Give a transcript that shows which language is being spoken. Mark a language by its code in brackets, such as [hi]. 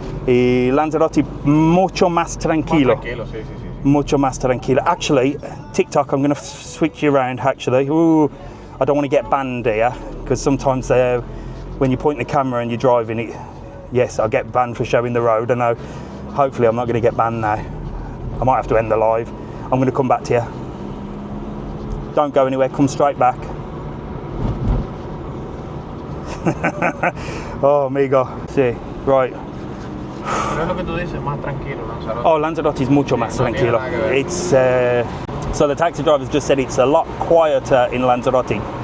[es] Y Lanzarote mucho más tranquilo. Más tranquilo, sí, sí, sí. Mucho más tranquilo. [en] Actually, TikTok, I'm going to switch you around, actually. Ooh, I don't want to get banned here, because sometimes when you point the camera and you're driving it, yes, I'll get banned for showing the road. I know. Hopefully I'm not going to get banned now. I might have to end the live. I'm going to come back to you. Don't go anywhere, come straight back. [es] Oh, amigo. Sí, right. Pero es lo que tú dices, más tranquilo, Lanzarote. Oh, Lanzarote is mucho más tranquilo. [en] It's so the taxi drivers just said it's a lot quieter in Lanzarote.